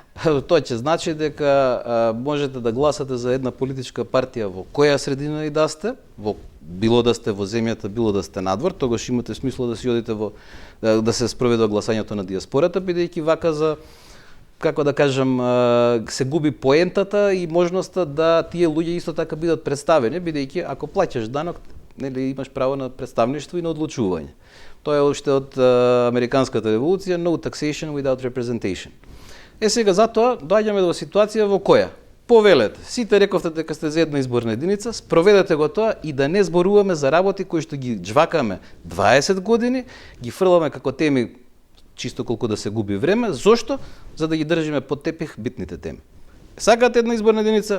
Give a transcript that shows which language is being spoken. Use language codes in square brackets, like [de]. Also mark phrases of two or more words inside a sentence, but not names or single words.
[mk] Тоа ќе значи дека можете да гласате за една политичка партија во која средина и да сте, било да сте во земјата, било да сте надвор, тогаш имате смисла да си одите да се спроведе гласањето на диаспората, бидејќи вака за, како да кажам, се губи поентата и можноста да тие луѓе исто така бидат представени, бидејќи ако плаќаш данок, нели имаш право на представништво и на одлучување. Тоа е уште од Американската револуција, [en] no taxation without representation. [mk] Сега затоа доаѓаме до ситуација во која повелете, сите рековте дека сте за една изборна единица, спроведете го тоа и да не зборуваме за работи кои што ги џвакаме 20 години, ги фрламе како теми чисто колку да се губи време. Зошто? За да ги држиме под тепих битните теми. Сакаат една изборна единица?